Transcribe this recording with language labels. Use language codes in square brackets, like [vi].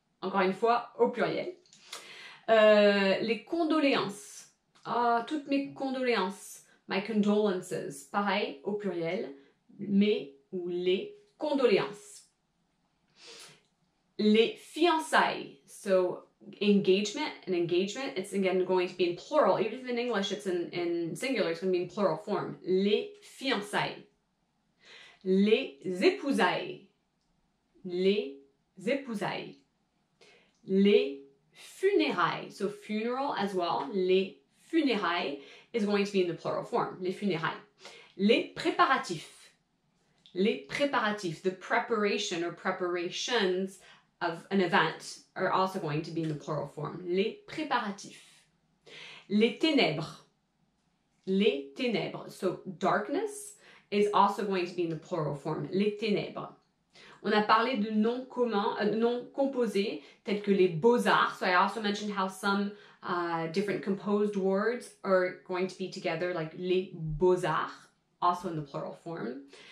[fr] Encore une fois, au pluriel. Les condoléances. Toutes mes condoléances. [en] My condolences. [fr] Pareil, au pluriel. Mes ou les condoléances. Les fiançailles. [en] So engagement, it's again going to be in plural. Even if in English it's in singular, it's going to be in plural form. [fr] Les fiançailles. Les épousailles. Les épousailles. Les funérailles. [en] So funeral as well. Les funérailles is going to be in the plural form. Les funérailles. Les préparatifs. Les préparatifs, the preparation or preparations of an event are also going to be in the plural form. [fr] Les préparatifs. Les ténèbres. [en] Les ténèbres. So darkness is also going to be in the plural form. [fr] Les ténèbres. On a parlé de noms communs, noms composés, tels que les beaux-arts. [en] So I also mentioned how some different composed words are going to be together, like les beaux-arts, also in the plural form.